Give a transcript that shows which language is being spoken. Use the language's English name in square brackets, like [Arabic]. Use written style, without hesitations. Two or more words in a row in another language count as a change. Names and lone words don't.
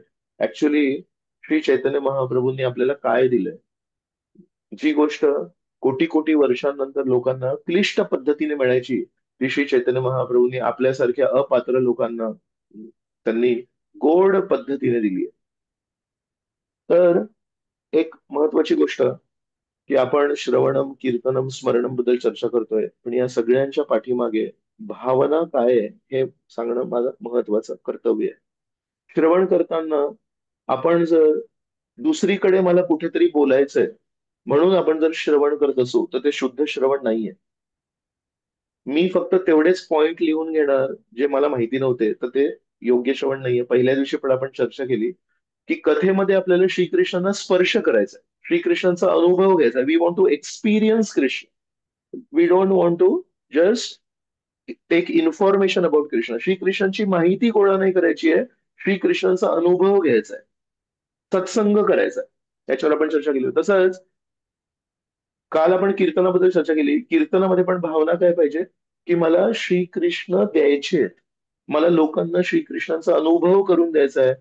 [Marathi] ऍक्च्युली श्री चैतन्य महाप्रभूंनी आपल्याला काय दिलंय, जी गोष्ट कोटी कोटी वर्षांनंतर लोकांना क्लिष्ट पद्धतीने मिळायची, ती श्री चैतन्य महाप्रभूंनी आपल्यासारख्या अपात्र लोकांना त्यांनी गोड पद्धतीने दिली आहे. तर एक महत्वाची गोष्ट, की आपण श्रवणम, कीर्तनम, स्मरणम बद्दल चर्चा करतोय, पण या सगळ्यांच्या पाठीमागे भावना काय आहे हे सांगणं माझं महत्वाचं कर्तव्य आहे. श्रवण करताना आपण जर दुसरीकडे मला कुठेतरी बोलायचंय म्हणून आपण जर श्रवण करत असू, तर ते शुद्ध श्रवण नाहीये. मी फक्त तेवढेच पॉइंट लिहून घेणार जे मला माहिती नव्हते, तर ते योग्य श्रवण नाहीये. पहिल्या दिवशी पण आपण चर्चा केली की कथेमध्ये आपल्याला श्रीकृष्णांना स्पर्श करायचा, श्रीकृष्णांचा अनुभव घ्यायचा. [English] We want to experience Krishna, we don't want to just take information about Krishna. [Marathi] श्रीकृष्णांची माहिती गोळा नाही करायची आहे, श्रीकृष्णांचा अनुभव घ्यायचा आहे, सत्संग करायचा आहे. त्याच्यावर आपण चर्चा केली होती. तसंच काल आपण कीर्तनाबद्दल चर्चा केली. कीर्तनामध्ये पण भावना काय पाहिजे, की मला श्रीकृष्ण द्यायचे आहेत, मला लोकांना श्रीकृष्णांचा अनुभव करून द्यायचा आहे.